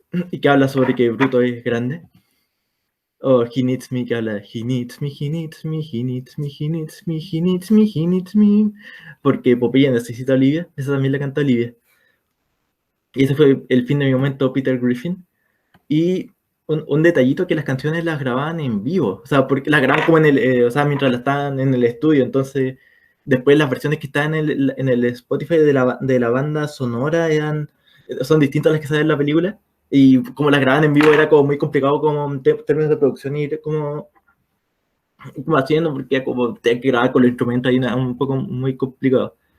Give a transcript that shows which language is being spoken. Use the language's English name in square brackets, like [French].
[Spanish] y que habla sobre que Bruto es grande. [English] O He Needs Me, [Spanish] que habla [English] He needs me, he needs me, he needs me, he needs me, he needs me, he needs me. [Spanish] Porque Popeye necesita a Olivia, esa también la canta Olivia. Y ese fue el fin de mi momento Peter Griffin. Y un detallito que las canciones las grababan en vivo, o sea, porque las grababan como o sea, mientras las estaban en el estudio, entonentonces después las versiones que están en el Spotify de la banda sonora son distintas a las que salen en la película, y como las grababan en vivo era como muy complicado como en términos de producción y como haciendo, porque como tenía que grabar con los instrumentos ahí un poco muy complicado.